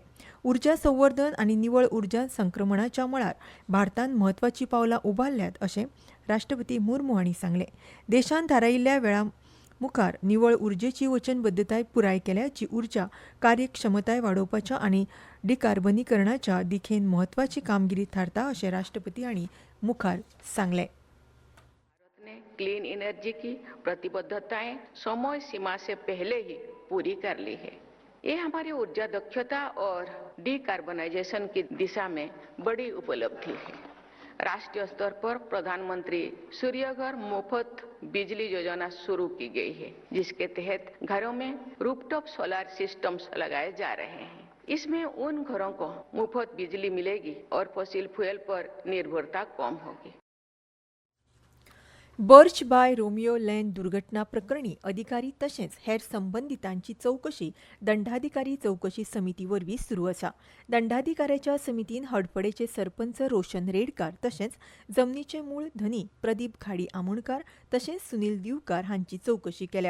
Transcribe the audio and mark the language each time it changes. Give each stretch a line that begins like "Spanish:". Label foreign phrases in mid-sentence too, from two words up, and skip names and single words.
Konkani: उर्जा संवर्धन आनी निवळ उर्जा संक्रमणाच्या मळार भारतान म्हत्वाची पावलां उबारल्यात अशें राष्ट्रपती मुर्मू हांणी सांगलें. देशान थारायिल्ल्या वेळा मुखार निवळ उर्जेची वचनबद्धताय पुराय केल्या जी उर्जा कार्यक्षमताय वाडोवपाच्या आनी डिकार्बनीकरणाच्या दिखेन म्हत्वाची कामगिरी थारता अशें राष्ट्रपती हांणी मुखार सांगलें.
Hindi: भारत ने
English: clean energy
Hindi: की प्रतिबद्धताएं समय सीमा से पहले ही पूरी कर ली है. ये हमारी ऊर्जा दक्षता और डिकार्बनाइजेशन की दिशा में बड़ी उपलब्धि है. राष्ट्रीय स्तर पर प्रधानमंत्री सूर्यघर मुफ्त बिजली योजना शुरू की गई है, जिसके तहत घरों में
English: rooftop solar systems
Hindi: लगाए जा रहे हैं. इसमें उन घरों को मुफ्त बिजली मिलेगी और
English: fossil fuel
Hindi: पर निर्भरता कम होगी.
Konkani: बर्च बाय रोमियो लँड दुर्घटना प्रकरणी अधिकारी तशेंच हेर संबंधितांची चवकशी दंडाधिकारी चवकशी समिती वरवीं सुरू आसा. दंडाधिकाऱ्याच्या समितीन हडफडेचे सरपंच रोशन रेडकार तशेंच जमनीचे मूळ धनी प्रदीप घाडी आमोणकार तशेंच सुनील दिवकार हांची चवकशी केल्या.